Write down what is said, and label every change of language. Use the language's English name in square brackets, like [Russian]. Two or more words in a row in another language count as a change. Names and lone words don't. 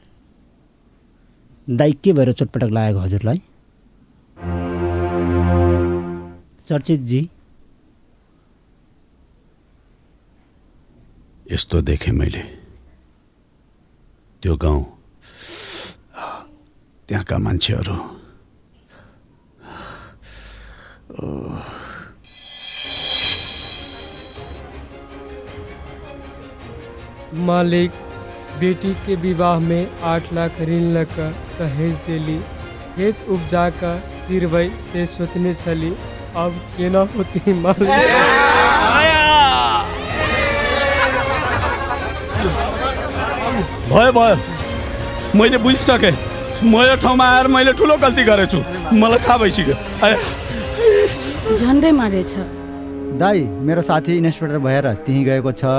[Nepali] दाइ के भएर चोटपटक लागेको हजुरलाई? चर्चित जी, यस्तो देखेँ मैले त्यो गाउँ, त्यहाँका मान्छेहरू। [Maithili] मालिक, बेटी के विवाह में 8 लाख ऋण लगा दहेज दिली, खेत उपजा का गिरबै से सोचने छली, अब केना होती मालिक? [Nepali] भयो भयो, मैले बुझिसकेँ। म यो ठाउँमा आएर मैले ठुलो गल्ती गरेछु। मलाई थाहा भइसक्यो। झन्डै मारेछ। दाई, मेरो साथी इन्सपेक्टर भएर त्यहीँ गएको छ।